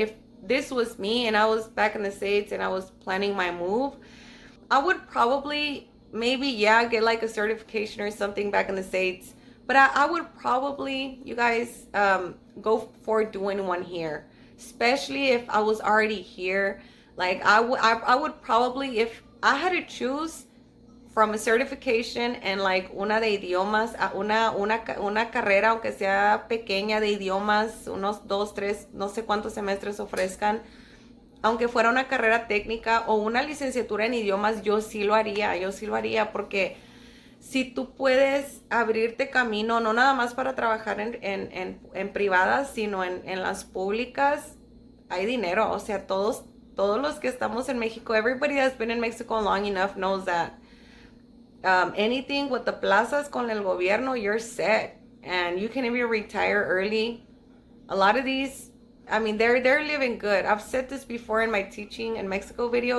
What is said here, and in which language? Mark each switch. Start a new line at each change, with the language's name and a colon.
English: If this was me and I was back in the States and I was planning my move, I would probably maybe, get like a certification or something back in the States. But I would probably, you guys, go for doing one here. Especially if I was already here. Like I would probably, if I had to choose from a certification and like
Spanish: una de idiomas, una carrera, aunque sea pequeña de idiomas, unos 2, 3, no sé cuántos semestres ofrezcan, aunque fuera una carrera técnica o una licenciatura en idiomas, yo sí lo haría, porque si tú puedes abrirte camino, no nada más para trabajar en privadas, sino en las públicas, hay dinero. O sea, todos los que estamos en México,
English: everybody that's been in Mexico long enough knows that anything with the plazas
Spanish: con el gobierno,
English: you're set. And you can even retire early A lot of these, I mean, they're living good. I've said this before in my teaching in Mexico video.